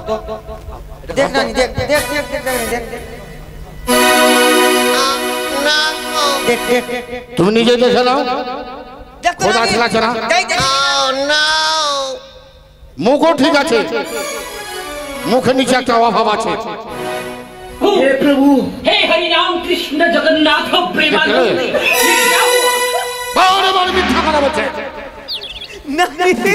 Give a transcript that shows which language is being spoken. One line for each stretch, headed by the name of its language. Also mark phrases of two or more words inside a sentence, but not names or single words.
Bangla: দেখ নানি দেখ দেখ দেখ দেখ দেখ দেখ দেখ দেখ তুমি নিজে দেখে নাও। দেখ তো খোদ নানি। আছে না আছে না? দেখ দেখ মুখও ঠিক আছে, মুখের নিচে একটা অভাব আছে।
Hindi: हे प्रभु, हे हरि राम कृष्ण जगन्नाथ प्रेमानंद।
Bangla: বারে বারে মিথ্যা কথা বলছে। নানি